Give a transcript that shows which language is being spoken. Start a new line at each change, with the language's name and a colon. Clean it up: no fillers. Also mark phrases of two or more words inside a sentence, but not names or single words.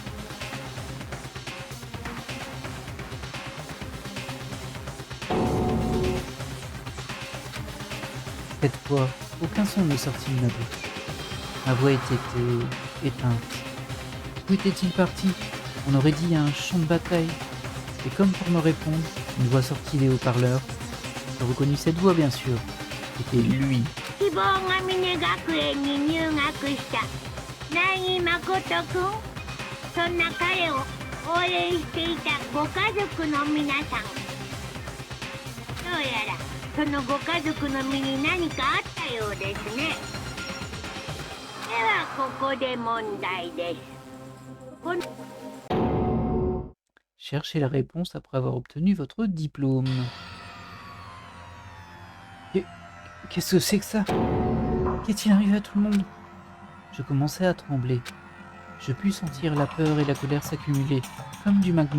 French: Cette fois, aucun son ne sortit de ma bouche. Ma voix était éteinte. Où était-il parti? On aurait dit un champ de bataille. Et comme pour me répondre, une voix sortit des haut-parleurs. Je reconnus cette voix bien sûr. C'était lui.
Japanese: 希望ヶ峰学園に入学した苗木誠くん。そんな彼を応援していたご家族の皆さん。どうやらそのご家族の身に何かあったようですね。ではここで問題です。この
French: Cherchez la réponse après avoir obtenu votre diplôme. Qu'est-ce que c'est que ça? Qu'est-il arrivé à tout le monde? Je commençais à trembler. Je pus sentir la peur et la colère s'accumuler, comme du magma.